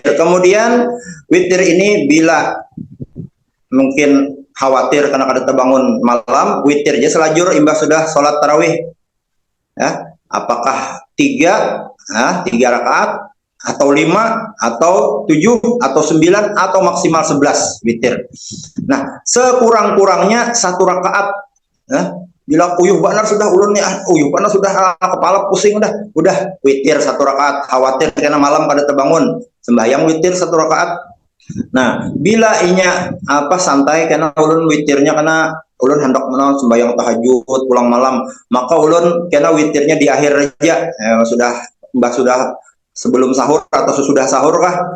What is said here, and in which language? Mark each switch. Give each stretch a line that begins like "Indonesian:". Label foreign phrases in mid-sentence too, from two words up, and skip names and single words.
Indonesian: Kemudian witir ini bila mungkin khawatir karena ada terbangun malam, witir aja
Banjar: selajur imbas
Indonesian: sudah sholat tarawih. Ya, apakah 3 rakaat atau 5 atau 7 atau 9 atau maksimal 11 witir. Nah, sekurang-kurangnya 1 rakaat.
Banjar: Bila uyuh banar sudah ulunnya, uyuh banar sudah kepala pusing udah witir 1 rakaat.
Indonesian: Khawatir karena malam pada terbangun, sembahyang witir 1 rakaat. Nah,
Banjar: bila inya santai
Indonesian: karena ulun witirnya karena ulun hendak sembahyang tahajud pulang malam, maka ulun karena witirnya di akhir aja, sudah sebelum sahur atau sesudah sahur kah?